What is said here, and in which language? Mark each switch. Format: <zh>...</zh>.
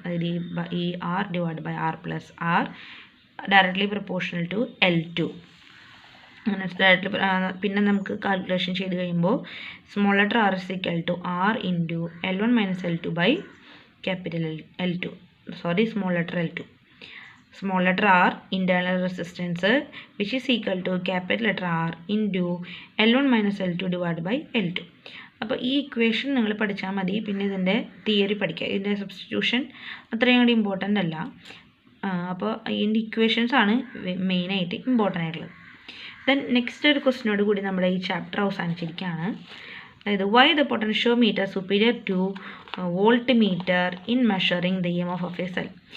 <en>അതായത് ഈ R divide by R plus R directly proportional to L2.</en> <ml>അങ്ങനെ directly പിന്നെ നമുക്ക് കാൽക്കുലേഷൻ ചെയ്ത് കഴിയുമ്പോൾ</ml> <en>Small letter R is equal to R into L1 minus L2 by capital L2, sorry small letter L2. small letter r internal resistance which is equal to capital letter R into L1 minus L2 divided by L2.</en> <ml>അപ്പോൾ ഈ equation നിങ്ങൾ പഠിച്ചാൽ മതി. പിന്നെ ഇതിൻ്റെ theory പഠിക്കുക. ഇതിൻ്റെ substitution അത്രയും കൂടി ഇമ്പോർട്ടൻ്റ് അല്ല. അപ്പോൾ ഇതിൻ്റെ ഇക്വേഷൻസ് ആണ് മെയിനായിട്ട് ഇമ്പോർട്ടൻ്റ് ആയിട്ടുള്ളത്. ദെൻ നെക്സ്റ്റ് ഒരു ക്വസ്റ്റിനോട് കൂടി നമ്മുടെ ഈ ചാപ്റ്റർ അവസാനിച്ചിരിക്കുകയാണ്.</ml> <en>അതായത് why the potentiometer superior to voltmeter in measuring the EMF of a cell.</en>